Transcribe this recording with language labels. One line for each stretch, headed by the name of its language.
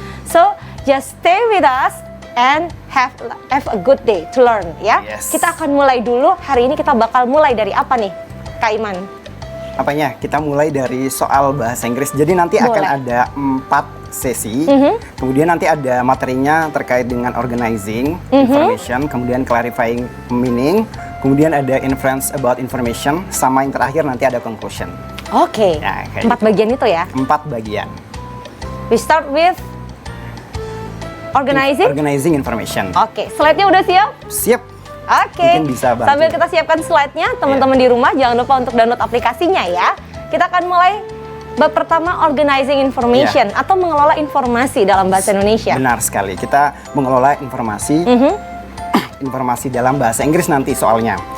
English: So, just stay with us and have a good day to learn ya.
Indonesian: Kita akan mulai dulu, hari ini kita bakal mulai dari apa nih, Kak Iman? Apanya? Kita mulai dari soal bahasa Inggris. Jadi nanti akan ada 4 sesi. Kemudian nanti ada materinya terkait dengan organizing information, kemudian clarifying meaning, kemudian ada inference about information, sama yang terakhir nanti ada conclusion. Oke. Nah, 4 bagian itu ya? 4 bagian.
English: We start with organizing information.
Indonesian: Oke, slide-nya udah siap? Siap. Oke, Mungkin bisa bantu. sambil kita siapkan slide-nya, teman-teman di rumah jangan lupa untuk download aplikasinya ya. Kita akan mulai bab pertama, organizing information atau mengelola informasi dalam bahasa Indonesia. Benar sekali, kita mengelola informasi informasi dalam bahasa Inggris nanti soalnya.